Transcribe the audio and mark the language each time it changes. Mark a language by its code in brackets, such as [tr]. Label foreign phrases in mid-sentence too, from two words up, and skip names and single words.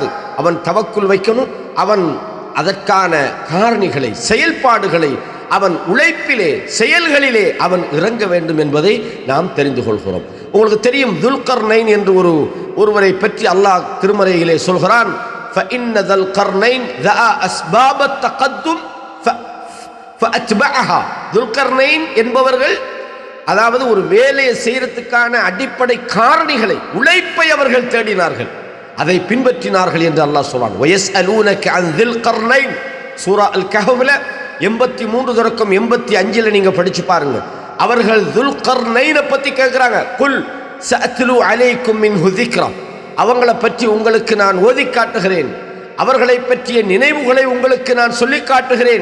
[ta] அவன் தவக்குல் வைக்கணும், அவன் அதற்கான காரணிகளை செயல்பாடுகளை அவன் உழைப்பிலே செயல்களிலே அவன் இறங்க வேண்டும் என்பதை நாம் தெரிந்து கொள்கிறோம். உங்களுக்கு தெரியும், துல்கர்னைன் என்று ஒருவரை பற்றி அல்லாஹ் திருமறையிலே சொல்கிறான், [ar] فإن ذا القرنين ذا أسباب التقدم فأتبعها. [ta] துல்கர்னைன் என்பவர்கள் அதாவது ஒரு வேலையை செய்யறதுக்கான அடிப்படை காரணிகளை, உழைப்பை அவர்கள் தேடினார்கள், அதை பின்பற்றினார்கள் என்று அல்லாஹ் சொல்றான். [ar] وَيَسْأَلُونَكَ عَنْ ذِي الْقَرْنَيْنِ [ta] சூரா அல் கஹ்ஃப்ல 83 தொடக்கம் 85 நீங்க படிச்சு பாருங்க. அவர்கள் துல்கர்னைனை பத்தி கேட்கிறாங்க. [ar] قل سأتلو عليكم منه ذكرا, [ta] அவங்களை பற்றி உங்களுக்கு நான் ஓதி காட்டுகிறேன், அவர்களை பற்றிய நினைவுகளை உங்களுக்கு நான் சொல்லி காட்டுகிறேன்.